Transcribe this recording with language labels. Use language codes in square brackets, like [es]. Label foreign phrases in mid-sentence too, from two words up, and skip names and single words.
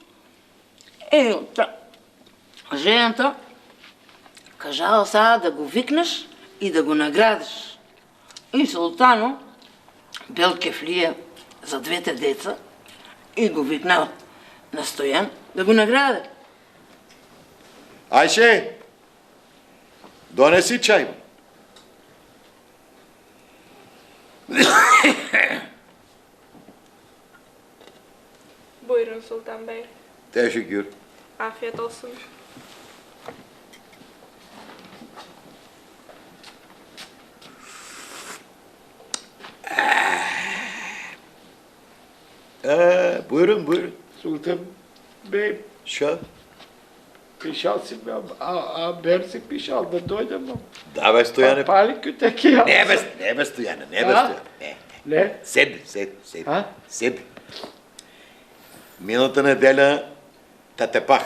[bg] Жената кажала сега да го викнеш и да го наградиш. И Султано бил кефлия за 2 деца и го викнал на Стоян да го награди. Айше, донеси чай. [tr] Buyurun Sultan Bey. Teşekkür. Afiyet olsun. Buyurun. [bg] Султан бей, Şa. пишал си, бер си пишал да дойдем. Да, бе, Стояне. Пали кютекия. Не бе, Стояне, не бе, Стояне. Не? Седи. Миналата неделя те пах.